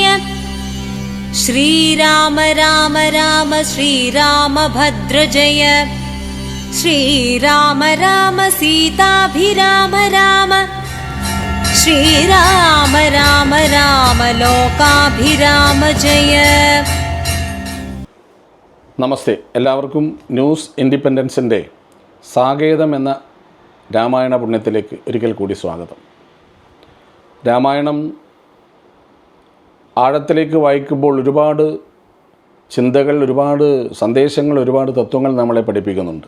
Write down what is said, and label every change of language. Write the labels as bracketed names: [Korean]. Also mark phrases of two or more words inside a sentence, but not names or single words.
[Sanskrit] श्रीराम राम राम श्रीरामभद्र जय। श्रीराम राम सीताभिराम राम। श्रीराम राम राम लोकाभिराम जय। [Malayalam] നമസ്തേ, എല്ലാവർക്കും ന്യൂസ് ഇൻഡിപെൻഡൻസിൻ്റെ സാകേതം എന്ന രാമായണ പുണ്യത്തിലേക്ക് ഒരിക്കൽ കൂടി സ്വാഗതം. രാമായണം ആഴത്തിലേക്ക് വായിക്കുമ്പോൾ ഒരുപാട് ചിന്തകൾ, ഒരുപാട് സന്ദേശങ്ങൾ, ഒരുപാട് തത്വങ്ങൾ നമ്മളെ പഠിപ്പിക്കുന്നുണ്ട്.